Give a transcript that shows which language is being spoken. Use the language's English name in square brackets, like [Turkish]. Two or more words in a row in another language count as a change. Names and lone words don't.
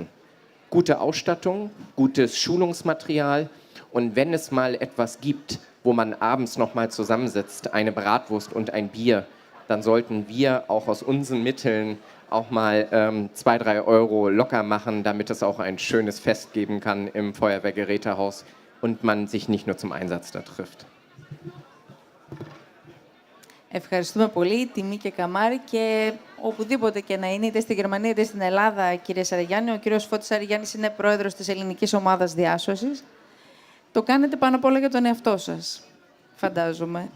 [German] Gute Ausstattung, gutes Schulungsmaterial und wenn es mal etwas gibt, wo man abends noch mal zusammensitzt, eine Bratwurst und ein Bier, dann sollten wir auch aus unseren Mitteln auch mal 2, 3 Euro locker machen, damit es auch ein schönes Fest geben kann im Feuerwehrgerätehaus und man sich nicht nur zum Einsatz da trifft. [Greek] Ευχαριστούμε πολύ, τιμή και καμάρι, και οπουδήποτε και να είναι, είτε στη Γερμανία είτε στην Ελλάδα, κύριε Σαραγιάννη. Ο κύριος Φώτης Σαραγιάννης είναι πρόεδρος της Ελληνικής Ομάδας Διάσωσης. Το κάνετε πάνω απ' όλα για τον εαυτό σας, φαντάζομαι.